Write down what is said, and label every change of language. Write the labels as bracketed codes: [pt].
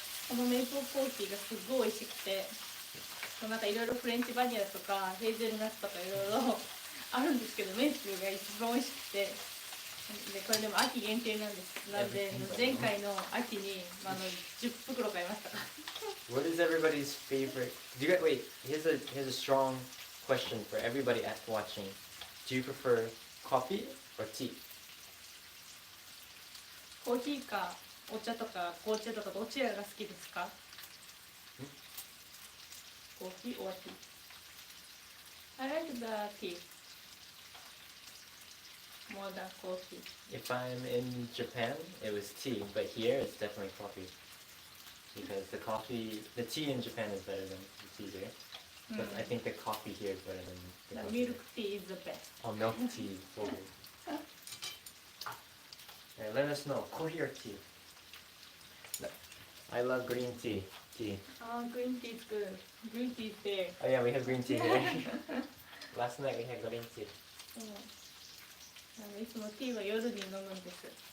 [ja] このメープルコーヒーがすっごい美味しくて、なんかいろいろフレンチバニラとかヘーゼルナッツとかいろいろあるんですけど、メープルが一番美味しくて、でこれでも秋限定なんです。なんで前回の秋に10袋買いました。 [en] What is everybody's favorite? Do you wait? Here's a strong question for everybody watching. Do you prefer coffee or tea? [ja] コーヒーかお茶とか紅茶とかどちらが好きですか？ [en] コーヒー or tea? I like the tea more than coffee. If I'm in Japan, it was tea, but here it's definitely coffee. Because the tea in Japan is better than the tea here. But I think the coffee here is better than the The coffee milk here. tea is the best. Oh, milk tea is so good. Alright, let us know, coffee or tea? I love green tea. Oh, green tea is good. Green tea is there. Oh yeah, we have green tea here. Last night we had green tea. [ja] いつもティーは夜に飲むんです。